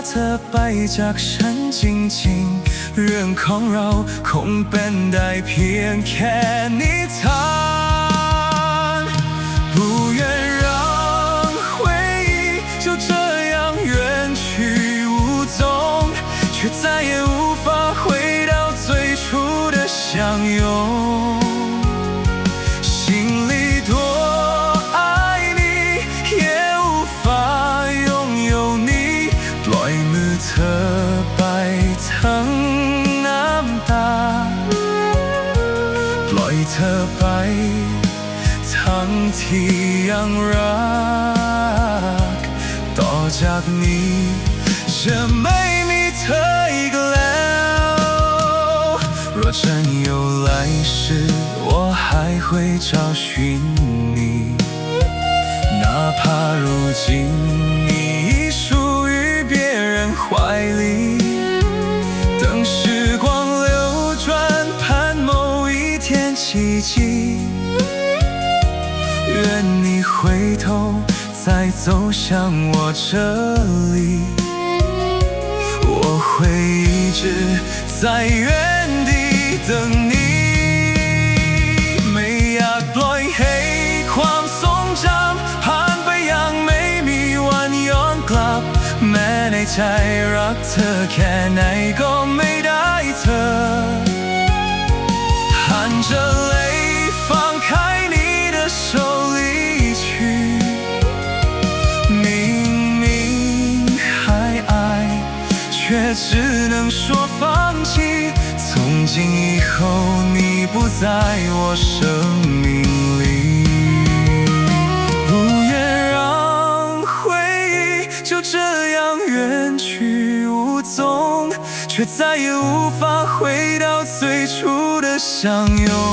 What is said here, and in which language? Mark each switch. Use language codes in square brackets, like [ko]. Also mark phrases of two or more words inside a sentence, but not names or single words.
[th] ไปจากฉันจริงๆเรื่องของเราคงเป็นได้เพียงแค่นิทาน [zh] 不愿让回忆就这样远去无踪，却再也无法回到最初的相拥。心里多爱你，也无法拥有你， [th] ปล่อยมือเธอไปทั้งน้ำตา ปล่อยเธอไปทั้งที่ยังรักต่อจากนี้ จะไม่มีเธออีกแล้ว [zh] 若真有来世我还会找寻你哪怕如今你已属于别人怀里等时光流转盼某一天奇迹愿你回头再走向我这里我会一直在原地等你 [th] ไม่อยากปล่อยให้ความทรงจำผ่านไปอย่างไม่มีวันย้อนกลับแม้ในใจรักเธอแค่ไหนก็ไม่ได้เธอ [zh] 含着泪放开你的手离去明明还爱却只能说放弃从今以后你不在我生命里不愿让回忆就这样远去无踪却再也无法回到最初的相拥